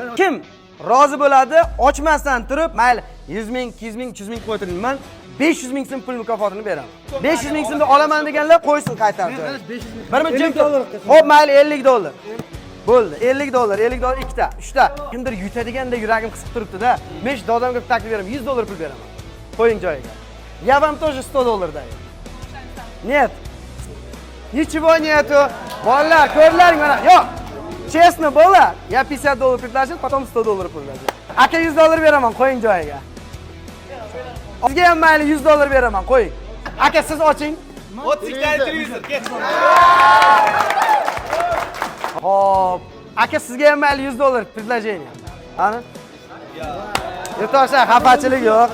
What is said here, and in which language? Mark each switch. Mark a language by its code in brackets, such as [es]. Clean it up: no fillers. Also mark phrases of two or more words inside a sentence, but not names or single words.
[uz] Kim rozi bo'ladi, ochmasdan turib, mayli 100 ming, 200 ming, 300 ming qo'yib men 500 ming so'm pul mukofotini beraman. 500 ming so'mni olaman deganlar qo'ysin qaytarib. 1000 dollar. Xo'p, mayli 50 dollar. Bo'ldi. 50 dollar, 50 dollar ikkita, uchta. Kimdir yutadiganda yuragim qisib turibdi-da. Men shu dodamga taklif beraman, 100 dollar pul beraman. Qo'ying joyiga. [ru] Я вам тоже 100 долларов даю. Нет. Ничего нету. [uz] Bolalar, ko'rlaring mana. Yo'q. [ru] Честно было. Я 50 долларов предложил, потом 100 долларов предложил. [uz] Aka 100 dollar beraman, qo'ying joyiga. Sizga ham mayli 100 dollar beraman, qo'ying. Aka siz oching. O'tsikdan televizor, ket. Hop. Aka sizga ham mayli 100 dollar предложение. Ana? Yurtdoshlar, xafachilik yo'q.